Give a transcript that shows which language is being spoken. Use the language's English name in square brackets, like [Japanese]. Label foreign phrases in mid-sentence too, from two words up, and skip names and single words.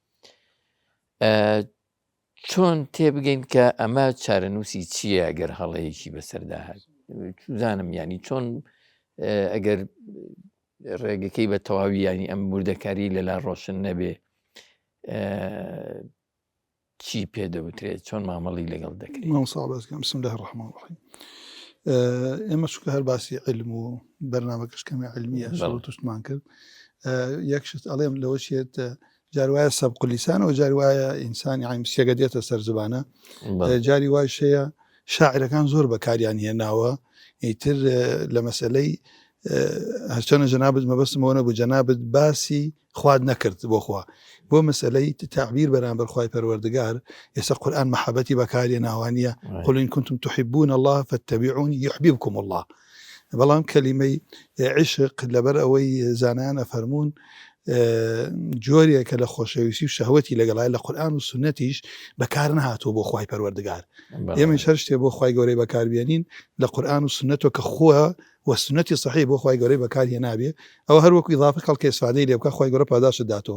[Central Kurdish] چۆن تێبگەین کە ئەمە چارەنووسی چییە ئەگەر هەڵەیەکی بەسەرداهات زانم ینی چۆن ئەگەر ڕێگەکەی بە تەواوی ینی ئەم وردەکاری لەلا ڕۆشن نەبێ چی پێدەوترێت چۆن مامەڵی لەگەڵ دەکرێت. [Arabic] بسم الله الرحمن الرحیم. [Central Kurdish] ئێمە چونکە هەر باسی علم و بەرنامەکەش کەمی علمیە توشتمان کرد، یەکشت ئەڵێم لەوە چێت جاری وایە سەبق لیسانەوە جاری وایە ئینسانی عیمسیەگە دێتە سەر زبانە، جاری وای شەیە شاعرەکان زۆر بەکاریان هێناوە ئیتر لە مەسەلەی هەرچەنە جەنابەت مەبەستمەوە نەبوو جەنابەت باسی خواد نەکرد بۆ خوا بۆ مەسەلەی تعبیر بەرامبەر خوای پەروەردگار ئێستا قورئان مەحەبەتی بەکاری ناوانیە [Arabic] قل إن كنتم تحبون الله فاتبعوني يحببكم الله. [Central Kurdish] بەڵام کەلیمەی عشق لەبەر ئەوەی زانایان ئەفەرموون جۆریەکە لە خۆشەویستی و شەهوەتی لەگەڵای لە قورئان و سونەتیش بەکار نهاتوە بۆ خوای پەروەردگار. ئێمەش هەر شتێ بۆ خوای گەورەی بەکاربێنین لە قورئان و سونەتەوە کە خۆ و سنەتی صحیح بۆ خوای گەورەی بەکاری هێنابێ ئەوە هەر وەکو ئیضافە خەڵکی ئیسفادەی لێ بکە خوای گەورە پاداشت داتەوە.